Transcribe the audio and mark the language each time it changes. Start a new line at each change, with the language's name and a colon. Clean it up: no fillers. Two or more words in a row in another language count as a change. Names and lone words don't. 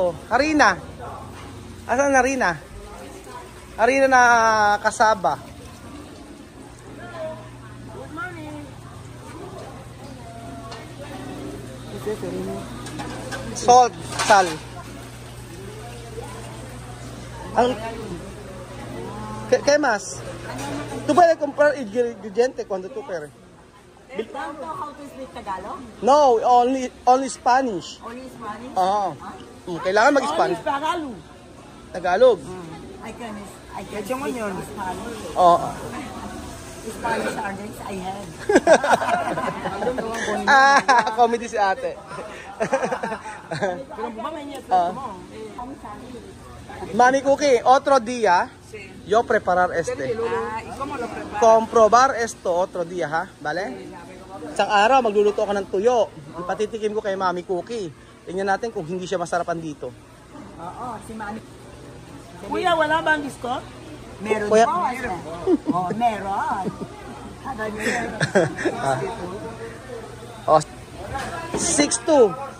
Filipino: Harina. Asan na Harina? Harina na kasaba.
English: Good morning. Salt, sal.
Spanish: Ang ¿Qué más? ¿Tú puedes comprar ingredientes cuando tú quieres?
English: Don't know how to speak Tagalog? No, only Spanish. Only Spanish?
Filipino: Oo. Kailangan mag-Spanish. Tagalog. Tagalog.
English: I can
Filipino: Yung
English: speak
Filipino: yun.
English: Spanish.
Filipino: Oo.
English: Spanish artists I have.
Filipino: Comedy si ate. Pero bumamay niya.
Spanish: Mami Cookie, otro día, yo preparar este. ¿Y cómo lo preparas? Comprobar esto otro día, ha? Vale?
Filipino: Isang araw, magluluto ako ng tuyo. Ipatitikim ko kay Mami Cookie. Tingnan natin kung hindi siya masarapan dito. Oo, si Mami. Kuya, wala ba ang disco? Meron Kuya. po. Oh, meron. Oh, 6'2".